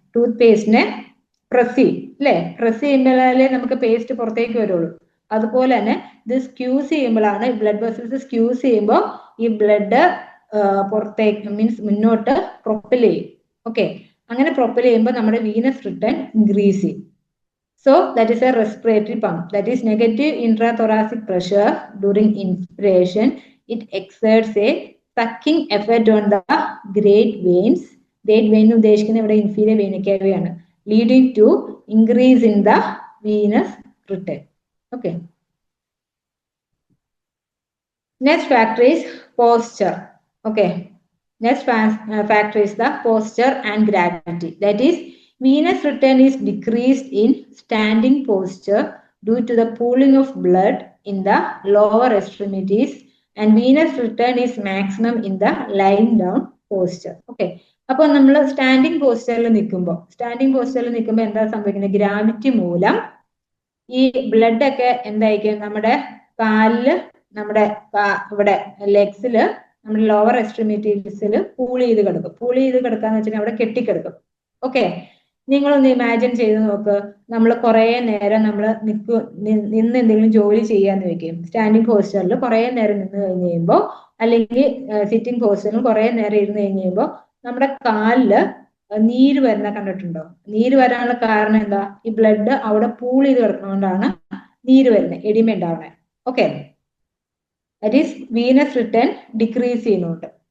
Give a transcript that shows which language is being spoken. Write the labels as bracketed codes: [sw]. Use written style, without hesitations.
[ml] Tooth പേസ്റ്റിനെ press ചെയ്യും അല്ലെ? Press ചെയ്യുമ്പോഴേ നമുക്ക് പേസ്റ്റ് പുറത്തേക്ക് വരുള്ളൂ. അതുപോലെ തന്നെ ഇത് സ്ക്യൂസ് ചെയ്യുമ്പോഴാണ്, ബ്ലഡ് വെസൽസ് സ്ക്യൂസ് ചെയ്യുമ്പോൾ ഈ ബ്ലഡ് പുറത്തേക്ക് മീൻസ് മുന്നോട്ട് പ്രൊപ്പൽ ചെയ്യും. ഓക്കെ, അങ്ങനെ പ്രൊപ്പൽ ചെയ്യുമ്പോൾ നമ്മുടെ വീനസ് റിട്ടേൺ ഇൻക്രീസ് ചെയ്യും. [en] So that is a respiratory pump. That is negative intrathoracic pressure during inspiration. It exerts a sucking effect on the great veins. Great vein [ml] ഉദ്ദേശിക്കുന്ന ഇവിടെ [en] inferior vena cava ആണ്, leading to increase in the venous return. Okay. Next factor is posture. Okay. Next factor is the posture and gravity. That is, venous return is decreased in standing posture due to the pooling of blood in the lower extremities, and venous return is maximum in the lying down posture. Okay. [ml] അപ്പോൾ നമ്മൾ standing പോസ്റ്ററിൽ നിൽക്കുമ്പോൾ എന്താ സംഭവിക്കുന്നത്? Gravity മൂലം ഈ blood ഒക്കെ എന്തായിരിക്കും? നമ്മുടെ കാലില്, നമ്മുടെ ഇവിടെ ലെഗ്സില്, നമ്മുടെ ലോവർ എക്സ്ട്രീമിറ്റീസിൽ പൂൾ ചെയ്ത് കിടക്കാന്ന് വെച്ചാൽ അവിടെ കെട്ടിക്കിടക്കും. ഓക്കെ, നിങ്ങളൊന്ന് ഇമാജിൻ ചെയ്ത് നോക്ക്, നമ്മൾ കുറെ നേരം നമ്മൾ നിന്ന് എന്തെങ്കിലും ജോലി ചെയ്യാന്ന് വെക്കും. സ്റ്റാൻഡിങ് പോസ്റ്ററിൽ കുറെ നേരം നിന്ന് കഴിഞ്ഞ് കഴിയുമ്പോൾ, അല്ലെങ്കിൽ സിറ്റിംഗ് പോസ്റ്ററിൽ കുറെ നേരം ഇരുന്ന് കഴിഞ്ഞ് കഴിയുമ്പോൾ നമ്മുടെ കാലില് നീര് വരുന്ന കണ്ടിട്ടുണ്ടോ? നീര് വരാനുള്ള കാരണം എന്താ? ഈ ബ്ലഡ് അവിടെ പൂൾ ചെയ്ത് കിടക്കുന്നതുകൊണ്ടാണ് നീര് വരുന്നത്, oedema ഉണ്ടാവണേ. Okay, [en] that is venous return decrease [ml] ചെയ്യുന്നുണ്ട്.